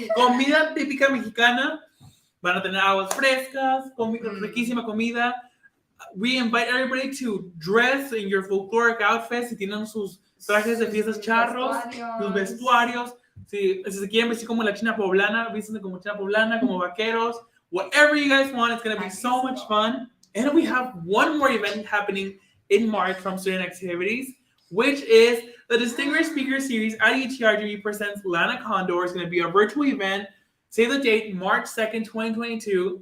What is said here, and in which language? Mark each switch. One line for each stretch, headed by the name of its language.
Spanish: Comida típica mexicana. Van a tener aguas frescas, riquísima comida.
English: We invite everybody to dress in your folkloric outfits.
Spanish: Si tienen sus trajes de fiestas charros, sus vestuarios. Si se quieren vestir como la china poblana, vístanse como china poblana, como vaqueros.
English: Whatever you guys want, it's going to be so much fun. And we have one more event happening in March from Student Activities, which is the Distinguished Speaker Series at UTRGB presents Lana Condor. It's going to be a virtual event. Save the date, March 2nd, 2022.